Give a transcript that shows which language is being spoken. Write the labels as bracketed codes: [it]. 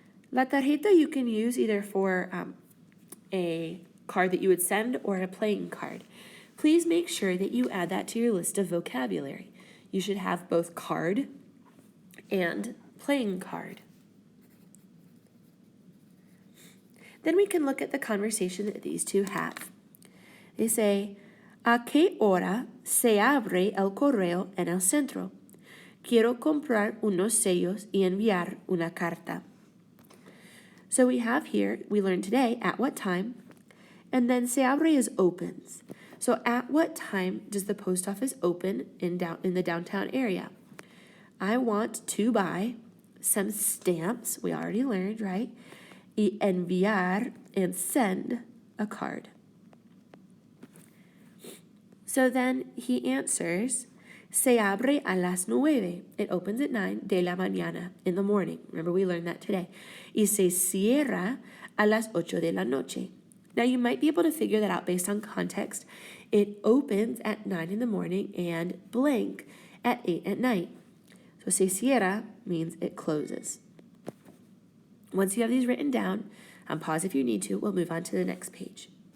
[en] La tarjeta you can use either for a card that you would send or a playing card. Please make sure that you add that to your list of vocabulary. You should have both card and playing card. Then we can look at the conversation that these two have. [es] They say, ¿A qué hora se abre el correo en el centro? Quiero comprar unos sellos y enviar una carta. [en] So we have here, we learned today, at what time, and then se abre is opens. So at what time does the post office open in the downtown area? I want to buy some stamps, we already learned, right? Y enviar, and send a card. So then he answers, [es] Se abre a las 9. [en] It opens at 9 [es] de la mañana, [en] in the morning. Remember, we learned that today. [es] Y se cierra a las 8 de la noche. [en] Now, you might be able to figure that out based on context. It opens at 9 in the morning and blank at 8 at night. So se cierra means it closes. Once you have these written down, pause if you need to. We'll move on to the next page.